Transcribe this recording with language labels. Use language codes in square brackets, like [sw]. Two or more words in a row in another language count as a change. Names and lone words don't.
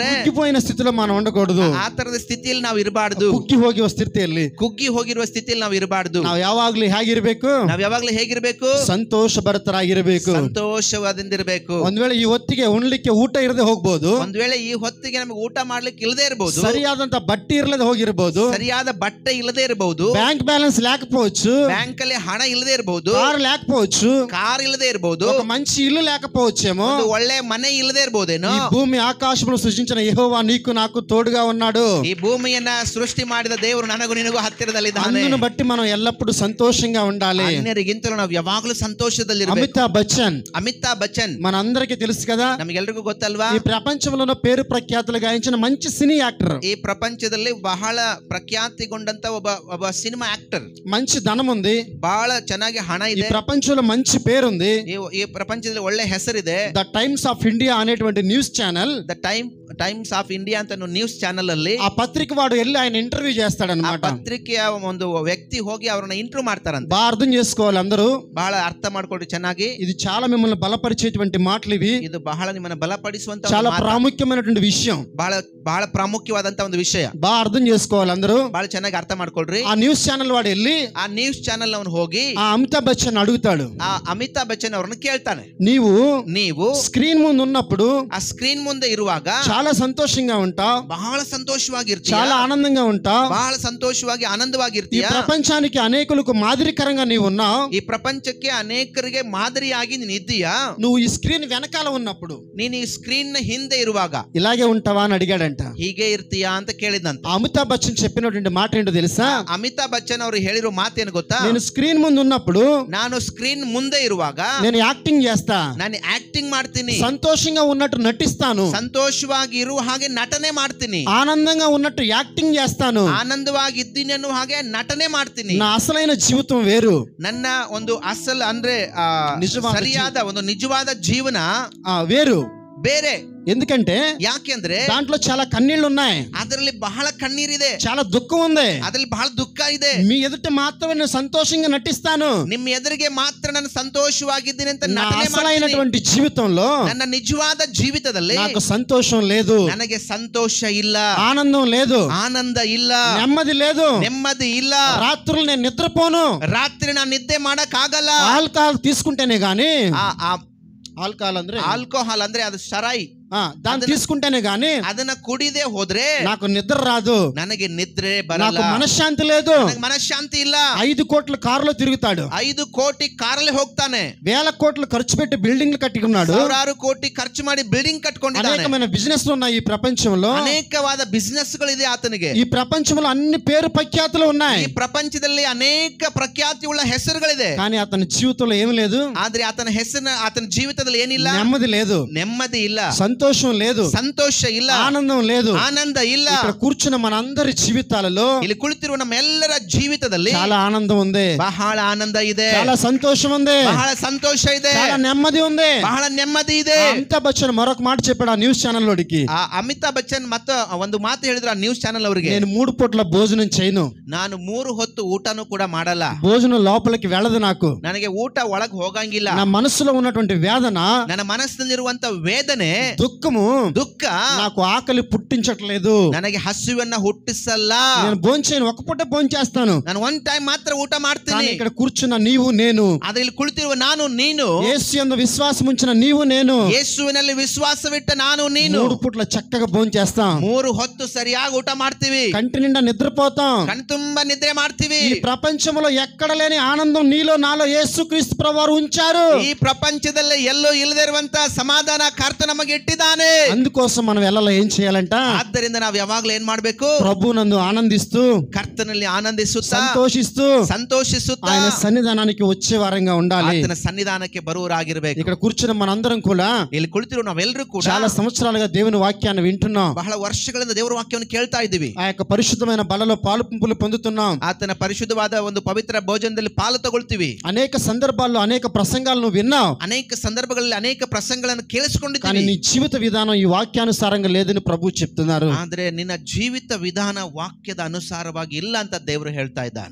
[te] కుగ్గిపోయిన స్థితిలో మనం ఉండకూడదు. [kn] ಆ ತರದ ಸ್ಥಿತಿಯಲ್ಲಿ ನಾವು ಇರಬಾರ್ದು. ಕುಗ್ಗಿ ಹೋಗಿರುವ ಸ್ಥಿತಿಯಲ್ಲಿ, ಕುಗ್ಗಿ ಹೋಗಿರುವ ಸ್ಥಿತಿಯಲ್ಲಿ ನಾವು ಇರಬಾರ್ದು. ನಾವು ಯಾವಾಗ್ಲೂ ಹೇಗಿರ್ಬೇಕು? ನಾವು ಯಾವಾಗ್ಲೂ ಹೇಗಿರ್ಬೇಕು? ಸಂತೋಷ ಭರಿತರಾಗಿರ್ಬೇಕು, ಸಂತೋಷವಾದಿಂದಿರಬೇಕು. ಒಂದ್ ವೇಳೆ ಈ ಹೊತ್ತಿಗೆ ಉಣ್ಲಿಕ್ಕೆ ಊಟ ಇರದೆ ಹೋಗ್ಬೋದು, ಒಂದ್ ವೇಳೆ ಈ ಹೊತ್ತಿಗೆ ನಮಗೆ ಊಟ ಮಾಡ್ಲಿಕ್ಕೆ ಇಲ್ಲದೆ ಇರಬಹುದು, ಸರಿಯಾದಂತ ಬಟ್ಟೆ ಇರದೆ ಹೋಗಿರ್ಬೋದು, ಸರಿಯಾದ ಬಟ್ಟೆ ಇಲ್ಲದೆ ಇರಬಹುದು, [en] bank balance [te] లేకపోవచ్చు, [kn] ಬ್ಯಾಂಕ್ ಅಲ್ಲಿ ಹಣ ಇಲ್ಲದೆ ಇರಬಹುದು, [te] కారు లేకపోవచ్చు, [kn] ಕಾರ್ ಇಲ್ಲದೆ ಇರಬಹುದು, [te] ఒక మంచి ఇల్లు లేకపోవచ్చేమో, [kn] ಒಂದು ಒಳ್ಳೆ ಮನೆ ಇಲ್ಲದೆ ಇರಬಹುದೇನೋ. [te] ఈ భూమి ఆకాశమును సృష్టించిన యెహోవా నీకు నాకు తోడుగా ఉన్నాడు. [kn] ఈ భూమిಯನ್ನ ಸೃಷ್ಟಿ ಮಾಡಿದ ದೇವರು ನನಗೂ ನಿನಗೂ ಹತ್ತಿರದಲ್ಲಿದ್ದಾನೆ. [te] అందును బట్టి మనం ఎల్లప్పుడూ సంతోషంగా ఉండాలి. [kn] ಅನ್ಯರಿಗಿಂತಲೂ ನಾವು ಯಾವಾಗಲೂ ಸಂತೋಷದಲ್ಲಿರಬೇಕು. ಅಮಿತಾಬ್ ಬಚ್ಚನ್ [te] మనందరికీ తెలుసు కదా, [kn] ನಮಗೆಲ್ಲರಿಗೂ ಗೊತ್ತಲ್ವಾ? [te] ఈ ప్రపంచంలో పేరు ప్రఖ్యాతులు గాయించిన మంచి [en] cine actor, [kn] ఈ ಪ್ರಪಂಚದಲ್ಲಿ ಬಹಳ ಪ್ರಖ್ಯಾತಿಗೊಂಡಂತ ಒಬ್ಬ [en] cinema actor, [te] మంచి ధనం ఉంది, [kn] ಬಹಳ ಚೆನ್ನಾಗಿ ಹಣ [te] ఈ [kn] ಇದೆ, [te] ప్రపంచంలో మంచి పేరుంది, [kn] ఈ ಪ್ರಪಂಚದಲ್ಲಿ ಒಳ್ಳೆ ಹೆಸರಿದೆ. [te] ద టైమ్స్ ఆఫ్ ఇండియా అనేటువంటి [en] news channel, [kn] ద ಟೈಮ್ಸ್ ಆಫ್ ಇಂಡಿಯಾ ಅಂತ [en] news channel [kn] ಅಲ್ಲಿ [te] ఆ పత్రిక వాడు వెళ్ళి ఆయన ఇంటర్వ్యూ చేస్తాడన్నమాట. [kn] ಪತ್ರಿಕೆಯ ಒಂದು ವ್ಯಕ್ತಿ ಹೋಗಿ ಅವರನ್ನ ಇಂಟರ್ವ್ಯೂ ಮಾಡ್ತಾರಂತೆ. [te] బాగా అర్థం చేసుకోవాలి అందరూ, [kn] ಬಹಳ ಅರ್ಥ ಮಾಡ್ಕೊಳ್ರಿ ಚೆನ್ನಾಗಿ. [te] ఇది చాలా మిమ్మల్ని బలపరిచేటువంటి మాటలు ఇవి, [kn] ಇದು ಬಹಳ ನಿಮ್ಮನ್ನ ಬಲಪಡಿಸುವಂತ [te] చాలా ప్రాముఖ్యమైనటువంటి విషయం, [kn] ಬಹಳ ಬಹಳ ಪ್ರಾಮುಖ್ಯವಾದಂತ ಒಂದು ವಿಷಯ. [te] బాగా అర్థం చేసుకోవాలి అందరూ, [kn] ಬಹಳ ಚೆನ್ನಾಗಿ ಅರ್ಥ ಮಾಡ್ಕೊಳ್ರಿ. [te] ఆ [en] news channel [te] వాడు వెళ్ళి [kn] ಆ [en] news channel [kn] ಅವನು ಹೋಗಿ [te] ఆ అమితాబ్ బచ్చన్ అడుగుతాడు, [kn] ಆ ಅಮಿತಾಬ್ ಬಚ್ಚನ್ ಅವರನ್ನು ಕೇಳ್ತಾನೆ, [te] ನೀವು స్క్రీన్ ముందు ఉన్నప్పుడు, [kn] ಆ ಸ್ಕ್ರೀನ್ ಮುಂದೆ ಇರುವಾಗ [te] చాలా సంతోషంగా ఉంటావు, [kn] ಬಹಳ ಸಂತೋಷವಾಗಿರ್ತೀಯ, [te] చాలా ఆనందంగా ఉంటావు, [kn] ಬಹಳ ಸಂತೋಷವಾಗಿ [te] ఈ [kn] ಆನಂದವಾಗಿರ್ತೀಯ. [te] ప్రపంచానికి అనేకులకు మాదిరికరంగా నీవు ఉన్నావు, [kn] ಈ ಪ್ರಪಂಚಕ್ಕೆ ಅನೇಕರಿಗೆ ಮಾದರಿಯಾಗಿ ನೀನು ಇದ್ದೀಯಾ. [te] నువ్వు ఈ స్క్రీన్ వెనకాల ఉన్నప్పుడు, [kn] ನೀನು ಈ ಸ್ಕ್ರೀನ್ ನ ಹಿಂದೆ ಇರುವಾಗ [te] ఇలాగే ఉంటావా అని అడిగాడంట. [kn] ಹೀಗೆ ಇರ್ತೀಯಾ ಅಂತ ಕೇಳಿದಂತ. [te] అమితాబ్ బచ్చన్ చెప్పినటువంటి మాట ఏంటో తెలుసా? [kn] ಅಮಿತಾಬ್ ಬಚ್ಚನ್ ಅವರು ಹೇಳಿರೋ ಮಾತೇನು ಗೊತ್ತಾ? [te] నేను స్క్రీన్ ముందు ఉన్నప్పుడు, [kn] ನಾನು ಸ್ಕ್ರೀನ್ ಮುಂದೆ ಇರುವಾಗ [te] నేను యాక్టింగ్ చేస్తా, [kn] ನಾನು ಆಕ್ಟಿಂಗ್ ಮಾಡ್ತೀನಿ, [te] సంతోషంగా ఉన్నట్టు నటిస్తాను, [kn] ಸಂತೋಷವಾಗಿ ಇರುವ ಹಾಗೆ ನಟನೆ ಮಾಡ್ತೀನಿ, [te] ఆనందంగా ఉన్నట్టు యాక్టింగ్ చేస్తాను, [kn] ಆನಂದವಾಗಿದ್ದೀನಿ ಅನ್ನೋ ಹಾಗೆ ನಟನೆ ಮಾಡ್ತೀನಿ. [te] నా అసలైన జీవితం వేరు, [kn] ನನ್ನ ಒಂದು ಅಸಲ್ ಅಂದ್ರೆ ಸರಿಯಾದ ಒಂದು ನಿಜವಾದ ಜೀವನ [te] వేరు, [kn] ಬೇರೆ. [te] ఎందుకంటే [kn] ಯಾಕೆಂದ್ರೆ [te] దాంట్లో చాలా కన్నీళ్లు ఉన్నాయి, [kn] ಅದರಲ್ಲಿ ಬಹಳ ಕಣ್ಣೀರಿದೆ, [te] చాలా దుఃఖం ఉంది, [kn] ಅದರಲ್ಲಿ ಬಹಳ ದುಃಖ ಇದೆ. [te] మీ ఎదుట మాత్రమే నేను సంతోషంగా నటిస్తాను, [kn] ನಿಮ್ಮ ಎದುರಿಗೆ ಮಾತ್ರ ನಾನು ಸಂತೋಷವಾಗಿದ್ದೀನಿ ಅಂತ [te] నా [kn] ನಟನೆ [te] అసలైనటువంటి జీవితంలో, [kn] ನನ್ನ ನಿಜವಾದ ಜೀವಿತದಲ್ಲಿ [te] నాకు సంతోషం లేదు, [kn] ನನಗೆ ಸಂತೋಷ ಇಲ್ಲ, [te] ఆనందం లేదు, [kn] ಆನಂದ ಇಲ್ಲ, [te] నెమ్మది లేదు, [kn] ನೆಮ್ಮದಿ ಇಲ್ಲ, [te] రాత్రులు నేను నిద్రపోను, [kn] ರಾತ್ರಿ ನಾನು ನಿದ್ದೆ ಮಾಡಕ್ ಆಗಲ್ಲ. [te] ఆల్కహాల్ తీసుకుంటేనే గాని, [kn] ಆಲ್ಕೋಹಾಲ್ ఆల్కహాల్ ಅಂದ್ರೆ ಆಲ್ಕೋಹಾಲ್ ಅಂದ್ರೆ ಅದು ಸರಾಯಿ, [te] దాన్ని తీసుకుంటేనే గాని [kn] ಅದನ್ನ ಕುಡಿದೇ ಹೋದ್ರೆ [te] నాకు నిద్ర రాదు, [kn] ನನಗೆ ನಿದ್ರೆ [te] నాకు [kn] ಬರಲ್ಲ, [te] మనశ్శాంతి లేదు. [kn] ನನಗೆ ಮನಃಶಾಂತಿ ಇಲ್ಲ. [te] 5 కోట్ల కారులో తిరుగుతాడు, [kn] 5 ಕೋಟಿ ಕಾರಲ್ಲಿ ಹೋಗ್ತಾನೆ, [te] వేల కోట్లు ఖర్చు పెట్టి బిల్డింగ్లు కట్టుకున్నాడు, [kn] 1,000 ಕೋಟಿ ಖರ್ಚು ಮಾಡಿ ಬಿಲ್ಡಿಂಗ್ ಕಟ್ಕೊಂಡಿದ್ದಾನೆ. [te] అనేకమైన బిజినెస్ ఉన్నాయి ఈ ప్రపంచంలో, [kn] ಅನೇಕವಾದ ಬಿಸಿನೆಸ್ ಗಳಿದೆ ಆತನಿಗೆ. [te] ఈ ప్రపంచంలో అన్ని పేరు ప్రఖ్యాతులు ఉన్నాయి, [kn] ಈ ಪ್ರಪಂಚದಲ್ಲಿ ಅನೇಕ ಪ್ರಖ್ಯಾತಿ ಉಳ್ಳ ಹೆಸರುಗಳಿದೆ. [te] కానీ అతని జీవితంలో ఏమి లేదు, [kn] ಆದ್ರೆ ಆತನ ಜೀವಿತದಲ್ಲಿ ಏನಿಲ್ಲ, [te] నెమ్మది లేదు, [kn] ನೆಮ್ಮದಿ ಇಲ್ಲ, [te] సంతోషం లేదు, [kn] ಸಂತೋಷ ಇಲ್ಲ, [te] ఆనందం లేదు, [kn] ಆನಂದ ಇಲ್ಲ. [te] ఇక్కడ కూర్చున్న మనందరి జీవితాలలో [kn] ಇಲ್ಲಿ ಕುಳಿತಿರುವ ನಮ್ಮೆಲ್ಲರ ಜೀವಿತದಲ್ಲಿ [te] చాలా ఆనందం ఉంది, [kn] ಬಹಳ ಆನಂದ ಇದೆ, [te] చాలా సంతోషం ఉంది, [kn] ಬಹಳ ಸಂತೋಷ ಇದೆ, [te] చాలా నెమ్మది ఉంది, [kn] ಬಹಳ ನೆಮ್ಮದಿ ಇದೆ. [te] అమితాబ్ బచ్చన్ మరొక మాట చెప్పాడు ఆ [en] news channel [te] లోడికి. [kn] ಅಮಿತಾಬ್ ಬಚ್ಚನ್ ಮತ್ತೆ ಒಂದು ಮಾತು ಹೇಳಿದ್ರು ಆ [en] news channel [kn] ಅವರಿಗೆ, [te] నేను 3 పూట్ల భోజనం చేయను, [kn] ನಾನು 3 ಹೊತ್ತು ಊಟನೂ ಕೂಡ ಮಾಡಲ್ಲ, [te] భోజనం లోపలికి వెళ్ళదు, నాకు [kn] ನನಗೆ ಊಟ ಒಳಗ್ ಹೋಗಂಗಿಲ್ಲ, [te] నా మనసులో ఉన్నటువంటి వేదన, [kn] ನನ್ನ ಮನಸ್ಸಿನಲ್ಲಿರುವಂತ ವೇದನೆ, [te] దుఃఖము, [kn] ದುಃಖ [te] నాకు ఆకలి పుట్టించట్లేదు, [kn] ನನಗೆ ಹಸಿವನ್ನ ಹುಟ್ಟಿಸಲ್ಲ. [te] నేను భోంచేయను, ఒక పూట భోంచేస్తాను, [kn] ನಾನು [en] one time [kn] ಮಾತ್ರ ಊಟ ಮಾಡ್ತೀನಿ. [te] కానీ ఇక్కడ కూర్చున్న నీవు నేను, [kn] ಆದ್ರೆ ಇಲ್ಲಿ ಕುಳಿತಿರುವ ನಾನು ನೀನು, [te] యేసు యందు విశ్వాసం ఉంచిన నీవు నేను, [kn] ಯೇಸುವಿನಲ್ಲಿ ವಿಶ್ವಾಸವಿಟ್ಟ ನಾನು ನೀನು [te] 3 పూట్ల చక్కగా భోంచేస్తాం, [kn] 3 ಹೊತ್ತು ಸರಿಯಾಗಿ ಊಟ ಮಾಡ್ತೀವಿ, [te] కంటి నిండా నిద్రపోతాం, [kn] ಕಣ್ ತುಂಬಾ ನಿದ್ರೆ ಮಾಡ್ತೀವಿ. [te] ఈ ప్రపంచంలో ఎక్కడ లేని ఆనందం నీలో నాలో యేసుక్రీస్తు ప్రభువారు ఉంచారు. [kn] ಈ ಪ್ರಪಂಚದಲ್ಲಿ ಎಲ್ಲೂ ಇಲ್ಲದೆ ಇರುವಂತ ಸಮಾಧಾನ ಕರ್ತ ನಮಗೆ ಇಟ್ಟಿದ್ದಾನೆ. [te] అందుకోసం మనం వెళ్ళాలి, ఏం చేయాలంట, [kn] ಆದ್ದರಿಂದ ನಾವು ಯಾವಾಗಲೂ ಏನ್ ಮಾಡ್ಬೇಕು, [te] ప్రభునందు ఆనందిస్తూ, [kn] ಕರ್ತನಲ್ಲಿ ಆನಂದಿಸುತ್ತಾ, ಸಂತೋಷಿಸುತ್ತಾ [te] ఆయన సన్నిధానానికి వచ్చే వారంగా ఉండాలి. [kn] ಆತನ ಸನ್ನಿಧಾನಕ್ಕೆ ಬರುವರಾಗಿರಬೇಕು. [te] ఇక్కడ కూర్చున్న మనందరం కూడా [kn] ಇಲ್ಲಿ ಕುಳಿತಿರೋ ನಾವೆಲ್ಲರೂ ಕೂಡ [te] చాలా సంవత్సరాలుగా దేవుని వాక్యాన్ని వింటున్నాం, [kn] ಬಹಳ ವರ್ಷಗಳಿಂದ ದೇವರ ವಾಕ್ಯವನ್ನು ಕೇಳ್ತಾ ಇದ್ದೀವಿ, [te] ఆ యొక్క పరిశుద్ధమైన బలలో పాలు పంపులు పొందుతున్నాం, [kn] ಆತನ ಪರಿಶುದ್ಧವಾದ ಒಂದು ಪವಿತ್ರ ಭೋಜನದಲ್ಲಿ ಪಾಲು ತಗೊಳ್ತೀವಿ. [te] అనేక సందర్భాల్లో అనేక ప్రసంగాలను విన్నావు, [kn] ಅನೇಕ ಸಂದರ್ಭಗಳಲ್ಲಿ ಅನೇಕ ಪ್ರಸಂಗಗಳನ್ನು [te] కానీ [kn] ಕೇಳಿಸಿಕೊಂಡಿದ್ದೀವಿ. [te] నీ జీవిత విధానం ఈ వాక్యానుసారంగా లేదని ప్రభు చెప్తున్నారు. [kn] ಆದ್ರೆ ನಿನ್ನ ಜೀವಿತ ವಿಧಾನ ವಾಕ್ಯದ ಅನುಸಾರವಾಗಿ ಇಲ್ಲ ಅಂತ ದೇವರು ಹೇಳ್ತಾ ಇದ್ದಾನೆ.